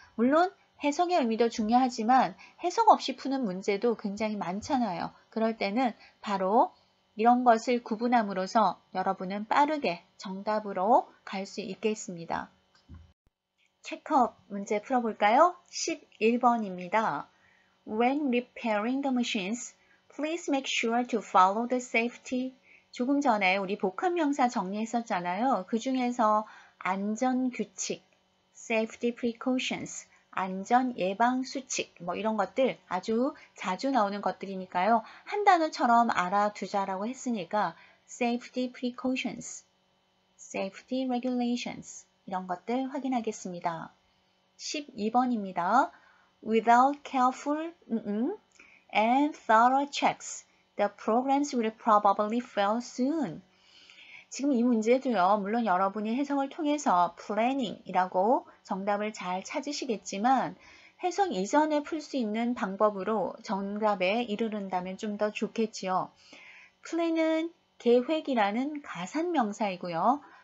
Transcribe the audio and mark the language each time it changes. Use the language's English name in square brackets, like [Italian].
[Korean] 물론 해석의 의미도 중요하지만 해석 없이 푸는 문제도 굉장히 많잖아요. 그럴 때는 바로 이런 것을 구분함으로써 여러분은 빠르게 정답으로 갈 수 있겠습니다. 체크업 문제 풀어볼까요? 11번입니다. [English] When repairing the machines, please make sure to follow the safety. [Korean] 조금 전에 우리 복합명사 정리했었잖아요. 그 중에서 안전규칙, safety precautions, 안전 예방 수칙 뭐 이런 것들 아주 자주 나오는 것들이니까요. 한 단어처럼 알아두자라고 했으니까 safety precautions, safety regulations 이런 것들 확인하겠습니다. 12번입니다. [English] Without careful and thorough checks, the programs will probably fail soon. [Korean] 지금 이 문제도요. 물론 여러분이 해석을 통해서 planning이라고 정답을 잘 찾으시겠지만 해석 이전에 풀 수 있는 방법으로 정답에 이르른다면 좀 더 좋겠지요. plan은 계획이라는 가산 명사이고요.